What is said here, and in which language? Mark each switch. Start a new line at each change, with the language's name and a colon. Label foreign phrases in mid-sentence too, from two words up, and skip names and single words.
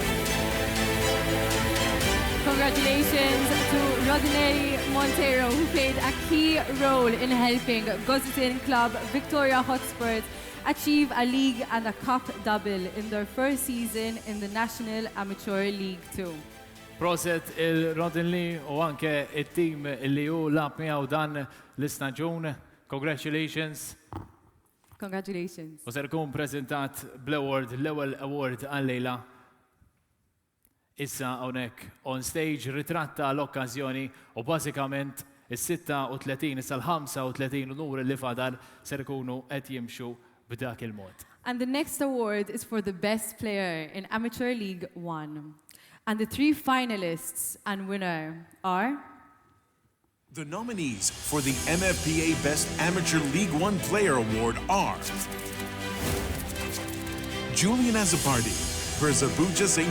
English: Congratulations to Rondinelli Montero, who played a key role in helping Gozzitin club Victoria Hotspurs achieve a league and a cup double in their first season in the National Amateur League 2.
Maltese: Proset il-Rodinelli u anke il-team li ju lab miegħu dan l-istaġun.
English: Congratulations. Congratulations.
Maltese: U ser kun prezentat bl-award, l-ewwel award għal-lejla. Issa hawnhekk
English: on stage
Maltese: ritratta l-okkażjoni u bażikament is-36 issa l-35 unur li fadal ser ikunu qed jimxu b'dak il-mod.
English: And the next award is for the best player in Amateur League 1. And the 3 finalists and winner are The nominees for the MFPA Best Amateur League 1 Player Award are Julian Azapardi, Berzabuja St.